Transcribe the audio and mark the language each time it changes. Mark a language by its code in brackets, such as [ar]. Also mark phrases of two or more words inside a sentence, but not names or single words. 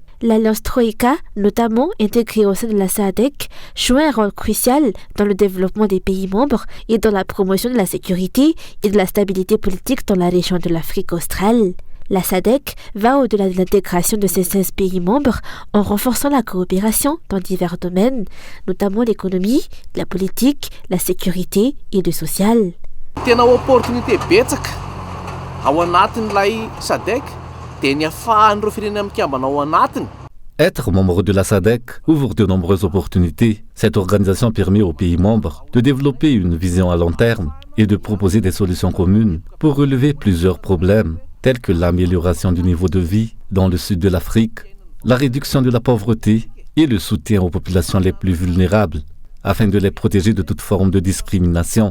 [fr] L'Alliance Troïka, notamment intégrée au sein de la SADC, joue un rôle crucial dans le développement des pays membres et dans la promotion de la sécurité et de la stabilité politique dans la région de l'Afrique australe. La SADC va au-delà de l'intégration de ces 16 pays membres en renforçant la coopération dans divers domaines, notamment l'économie, la politique, la sécurité et le social. [mg] Tena opportunité betsaka ao anatin'ilay SADC dia ny ahafahan'ireo firenena mikambana ao anatiny. [fr] Être membre de la SADC ouvre de nombreuses opportunités. Cette organisation permet aux pays membres de développer une vision à long terme et de proposer des solutions communes pour relever plusieurs problèmes, tels que l'amélioration du niveau de vie dans le sud de l'Afrique, la réduction de la pauvreté et le soutien aux populations les plus vulnérables, afin de les protéger de toute forme de discrimination.